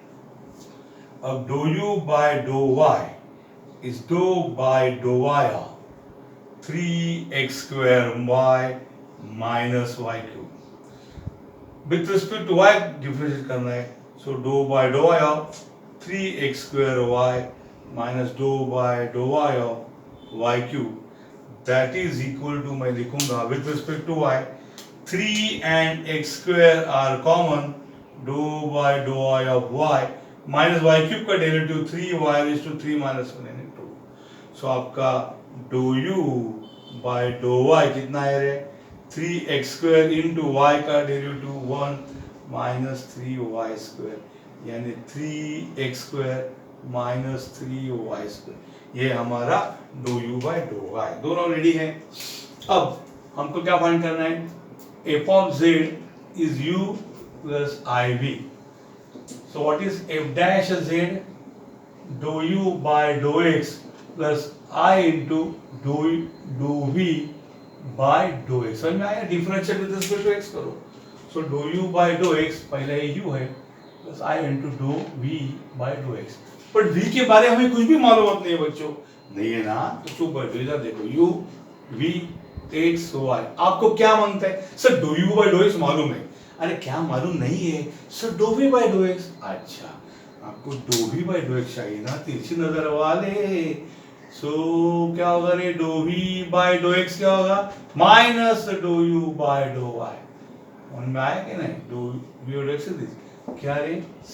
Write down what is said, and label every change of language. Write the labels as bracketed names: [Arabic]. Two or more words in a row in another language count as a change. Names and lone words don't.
[English] अब do u by do y is do by do y of 3x square y minus y cube with respect to y differentiate [Hindi] करना है, [English] so do by do y of 3x square y minus do by do y of y cube, that is equal to, [Hindi] मैं लिखूंगा [English] with respect to y 3 and x square are common, dou by dou y of y minus y cube का डेरिवेटिव 3y raised to 3 minus 1 यानी 2। सो आपका dou u by dou y [Hindi] कितना है रे, [English] 3x square into y का डेरिवेटिव 1 minus 3y square यानी 3x square minus 3y square, [Hindi] ये हमारा [English] dou u by dou y [Hindi] दोनों रेडी है। अब हमको क्या फाइंड करना है, [English] f of z is u plus iv. So what is f dash z? Dou u by dou x plus I into dou v by dou x। [Hindi] समझ में आया, [English] differentiate with respect to x करो, सो dou u by dou x [Hindi] पहले ये u है [English] प्लस I into dou v by dou x, बट v [Hindi] के बारे में हमें कुछ भी मालूम नहीं है बच्चों, नहीं है ना, तो चुप बैठो, इधर देखो u v x y, आपको क्या मांगता है सर, [English] do u by do x [Hindi] मालूम है, अरे क्या मालूम नहीं है सर, [English] do v by do x, [Hindi] अच्छा आपको [English] do v by do x [Hindi] चाहिए ना, तिरछी नजर वाले, सो क्या होगा रे, [English] do v by do x [Hindi] क्या होगा, [English] minus do u by do y, [Hindi] मन में आया कि नहीं, [English] do v by do x this [Hindi] क्या रे,